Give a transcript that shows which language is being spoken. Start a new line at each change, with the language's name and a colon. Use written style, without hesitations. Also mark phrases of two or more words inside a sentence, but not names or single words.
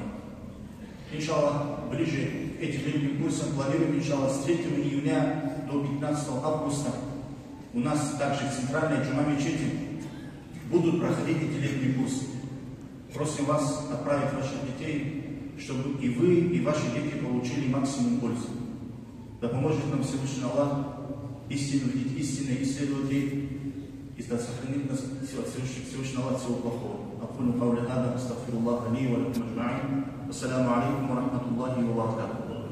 Russian: Иншаллах, ближе к этим летним курсам планируем, иншаллах, с 3 июня до 15 августа у нас также в центральной джума мечети будут проходить эти летние курсы. Просим вас отправить ваших детей, чтобы и вы, и ваши дети получили максимум пользы. Да поможет нам Всевышний Аллах истинно видеть истинные исследователи, и да сохранит нас Всевышний Аллах всего плохого.
Arabic: أقول قولي هذا أستغفر الله لي ولكم أجمعين. والسلام عليكم ورحمة الله وبركاته.